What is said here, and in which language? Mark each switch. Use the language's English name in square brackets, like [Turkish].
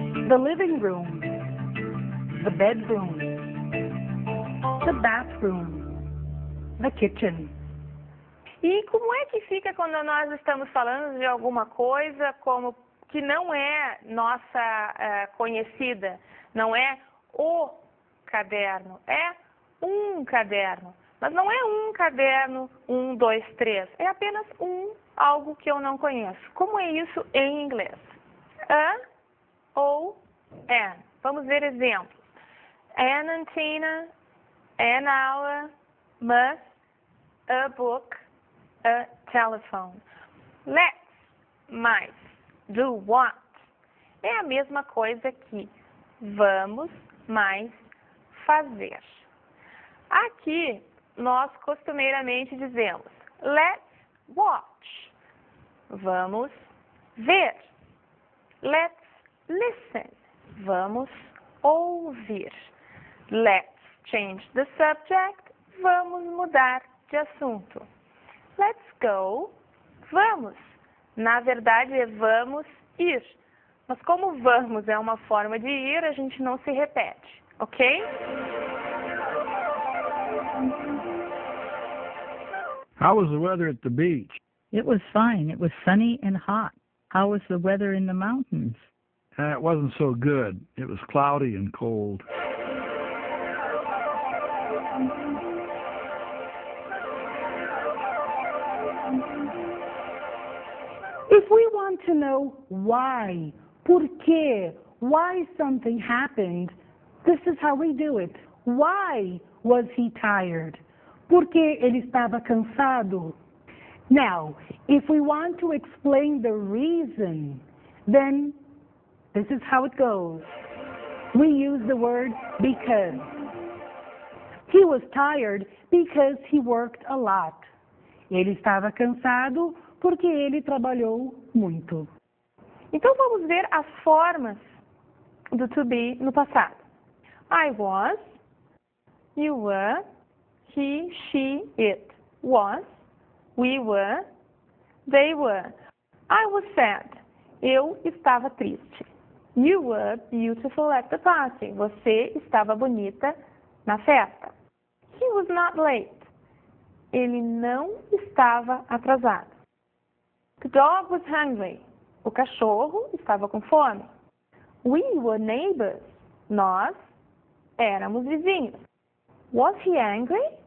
[English] The living room, the bedroom, the bathroom, the kitchen. [Portuguese] E como é que fica quando nós estamos falando de alguma coisa como que não é nossa conhecida, não é o caderno, é um caderno. Mas não é um caderno, 1, 2, 3, é apenas algo que eu não conheço. Como é isso em inglês? A ou an. Vamos ver exemplos. [English] An antenna, an hour, must, a book, a telephone. Let's mais do what. [Portuguese] É a mesma coisa que vamos mais fazer. Aqui nós costumeiramente dizemos let's watch. Vamos ver. [English] Let's listen. [Portuguese] Vamos ouvir. [English] Let's change the subject. [Portuguese] Vamos mudar de assunto. [English] Let's go. [Portuguese] Vamos. Na verdade é vamos ir. Mas como vamos é uma forma de ir, a gente não se repete, ok? [English] How was the weather at the beach? It was fine. It was sunny and hot. How was the weather in the mountains? It wasn't so good. It was cloudy and cold. If we want to know why, [Portuguese] Por quê? [English] Why something happened. This is how we do it. Why was he tired? [Portuguese] Por que ele estava cansado? [English] Now, if we want to explain the reason, then this is how it goes. We use the word because. He was tired because he worked a lot. [Portuguese] Ele estava cansado porque ele trabalhou muito. Então vamos ver as formas do to be no passado. [English] I was, you were, he, she, it was, we were, they were. I was sad. [Portuguese] Eu estava triste. [English] You were beautiful at the party. [Portuguese] Você estava bonita na festa. [English] He was not late. [Portuguese] Ele não estava atrasado. [English] The dog was hungry. [Portuguese] O cachorro estava com fome. [English] We were neighbors. [Portuguese] Nós éramos vizinhos. [English] Was he angry?